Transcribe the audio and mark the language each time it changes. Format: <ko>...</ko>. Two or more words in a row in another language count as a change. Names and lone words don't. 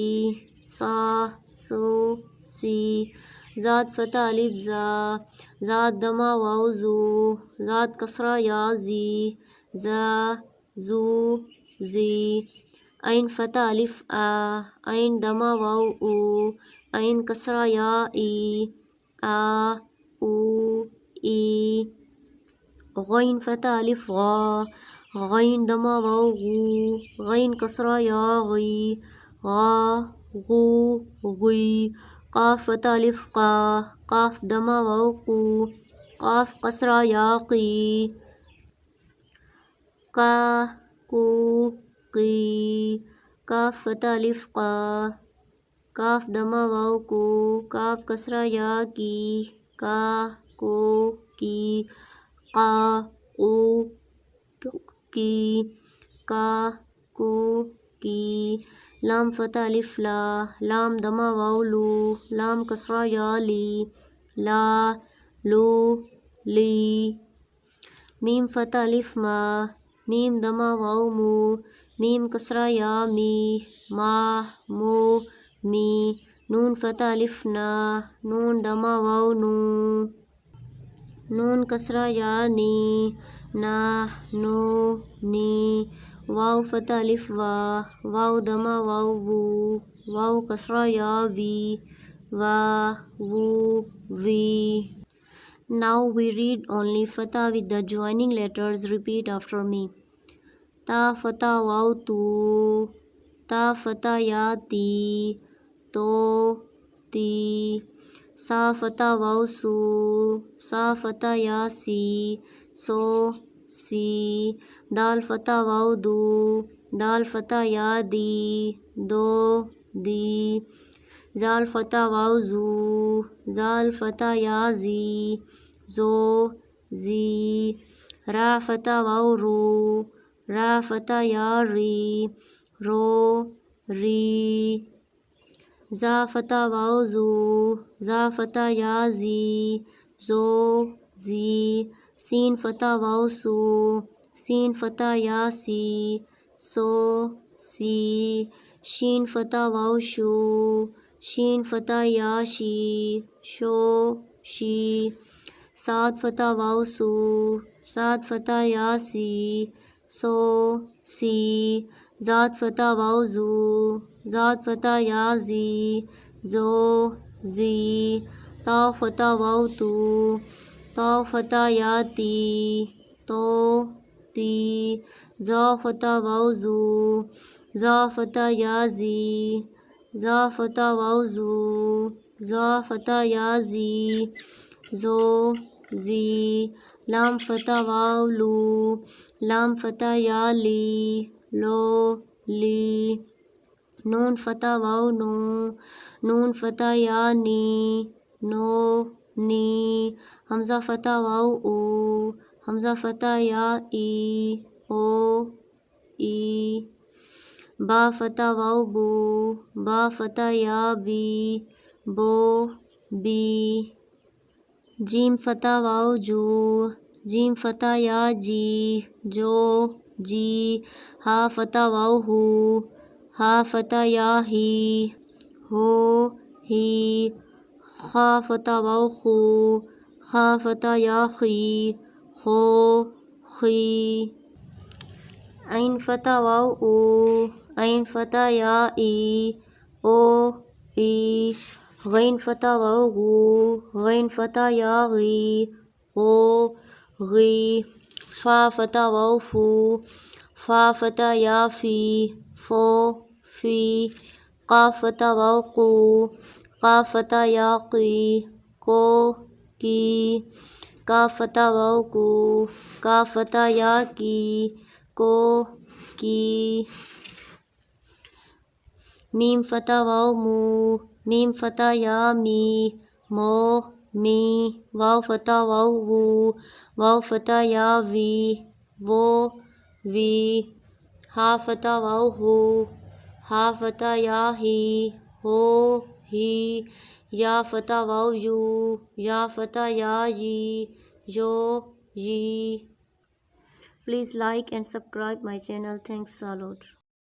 <ar>سَ سُ سِ. ضاد فتحة ألف ضا. ضاد ضمة واو ضو. ضاد كسرة ياء ضي. ضا ضو ضي. عين فتحة ألف عا. عين ضمة واو عو. عين كسرة ياء عي. عا عو عي. غين فتحة ألف غا. غين ضمة واو غو. غين كسرة ياء غي. غا غو غي. قاف فتحة ألف قا. قاف ضمة واو قو. قاف كسرة ياء قي. كا كو قي. كاف فتحة ألف قا. كاف ضمة واو كو. كاف كسرة ياء كي. كا كو كي. قا كو كي. كا كو كي. لام فتحة ألف لا. لام ضمة واو لو. لام كسرة ياء لي. لا لو لي. ميم فتحة ألف ما. ميم ضمة واو مو. ميم كسرة ياء مي. ما مو مي. نون فتحة ألف نا. نون ضمة واو نو. نون كسرة ياء ني. نا نو ني. واو فتح الف وا، واو دما واو وو، واو کسرہ یا وی، وا وو وی.</ar> <en>Now we read only fatha with the joining letters. Repeat after me.</en> <ar>تاء فتحة واو تو، تاء فتحة ياء تي، تو تي. ثاء فتحة واو ثو، ثاء فتحة ياء ثي، ثو ثي. دال فتحة واو دو، دال فتحة ياء دي، دو دي. ذال فتحة واو ذو، ذال فتحة ياء ذي، ذو ذي. راء فتحة واو رو، راء فتحة ياء ري، رو ري. زاي فتحة واو زو، زاي فتحة ياء زي، زو زي. سين فتحة واو سو، سين فتحة ياء سي، سو سي. شين فتحة واو شو، شين فتحة ياء شي، شو شي. صاد فتحة واو صو، صاد فتحة ياء صي، صو صي. ضاد فتحة واو ضو، ضاد فتحة ياء ضي، ضو ضي. طاء فتحة واو طو، طاء فتحة ياء طي، طو طي. ظاء فتحة واو ظو، ظاء فتحة ياء ظي، ظاء فتحة واو ظو، ظاء فتحة ياء ظي، ظو ظي. لام فتحة واو لو، لام فتحة ياء لي، لو لي. نون فتحة واو نو، نون فتحة ياء ني، نو ني. همزة فتحة واو أو، همزة فتحة ياء أي، أو أي. باء فتحة واو بو، باء فتحة ياء بي، بو بي. جيم فتحة واو جو، جيم فتحة ياء جي، جو جي. حاء فتحة واو حو، حاء فتحة ياء حي، حو حي. خاء فتحة واو خو، خاء فتحة ياء خي، خو خي. عين فتحة واو عو، عين فتحة ياء عي، عو عي. غين فتحة واو غو، غين فتحة ياء غي، غو غي. فاء فتحة واو فو، فاء فتحة ياء في، فو في. قاف فتحة واو قو، قاف فتحة ياء قي، كو كي. كاف فتحة واو كو، كاف فتحة ياء كي، كو كي. ميم فتحة واو مو، ميم فتحة ياء مي، مو مي. واو فتحة واو وو، واو فتحة ياء وي، وو وي. هاء فتحة واو هو، هاء فتحة ياء هي، هو هي. ياء فتحة واو يو، ياء فتحة ياء يي، يو يي.</ar> <en>Please like and subscribe my channel. Thanks a lot.</en>